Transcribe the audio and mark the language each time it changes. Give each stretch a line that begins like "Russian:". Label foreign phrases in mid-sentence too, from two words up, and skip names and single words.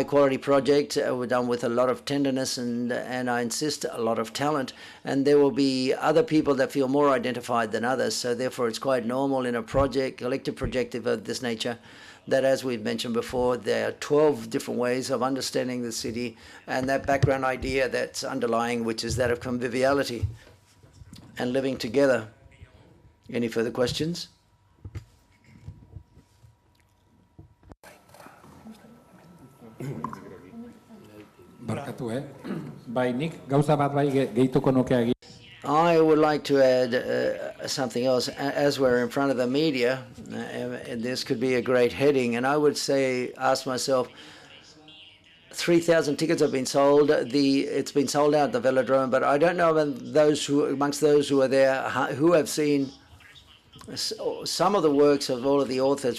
English: quality project done with a lot of tenderness and I insist a lot of talent, and there will be other people that feel more identified than others, so therefore it's quite normal in a collective project of this nature that, as we've mentioned before, there are 12 different ways of understanding the city and that background idea that's underlying, which is that of conviviality and living together. Any further questions?
Basque: Barkatu, bai, nik gauza bat bai gehituko nuke.
English: I would like to add something else. As we're in front of the media, and this could be a great heading, and I would say, ask myself, 3,000 tickets have been sold. It's been sold out at the Velodrome, but I don't know amongst those who are there who have seen some of the works of all of the authors.